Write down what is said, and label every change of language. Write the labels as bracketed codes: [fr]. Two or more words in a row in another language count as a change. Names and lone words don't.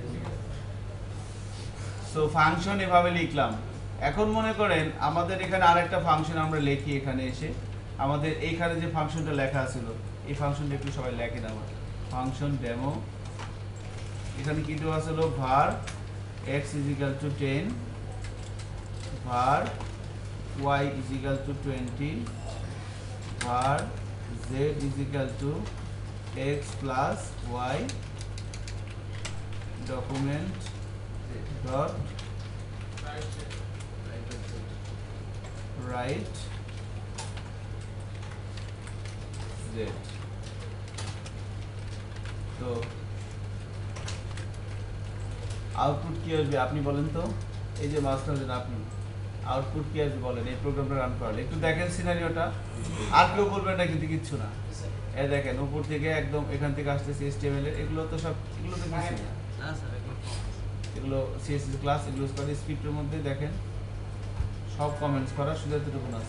[en] so function [bn] এভাবে লিখলাম। এখন মনে করেন আমাদের এখানে আরেকটা ফাংশন আমরা লিখি, এখানে এসে আমাদের এইখানে যে ফাংশনটা লেখা ছিল এই ফাংশনটা একটু সবাই লেখেন। আমার [en] function demo, [bn] এখানে কি দেওয়া ছিল, [en] var x = 10, var y = 20, var z = x plus y, document dot write z। [bn] তো আউটপুট কি আসবে আপনি বলেন তো? এই যে মাস্টার যেন আপনি আউটপুট কি আসবে বলেন, এই প্রোগ্রামটা রান করলে একটু দেখেন সিনারিওটা। আর কেউ বলবেন না কিন্তু কিচ্ছু না। এই দেখেন উপর থেকে একদম এখান থেকে আসতেছে HTML এর, এগুলো তো সব, এগুলো তো কিছু না, এগুলো [en] CSS class, [bn] এগুলো করে স্ক্রিপ্টের মধ্যে দেখেন সব কমেন্টস করা, শুধু এতটুকু আছে।